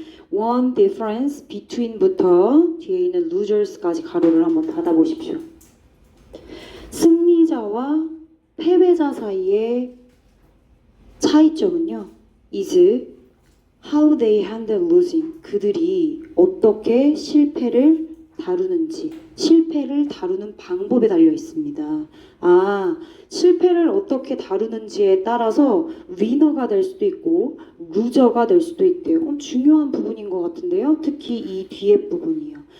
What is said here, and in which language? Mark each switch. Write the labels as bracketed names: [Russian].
[English] one difference between [Korean] 부터 뒤에 있는 losers까지 가로를 한번 닫아보십시오. 승리자와 패배자 사이의 차이점은요. [English] is how they handle losing. [Korean] 그들이 어떻게 실패를 다루는지, 실패를 다루는 방법에 달려 있습니다. 실패를 어떻게 다루는지에 따라서 위너가 될 수도 있고 루저가 될 수도 있대요. 중요한 부분인 것 같은데요. 특히 이 뒤에 부분이요.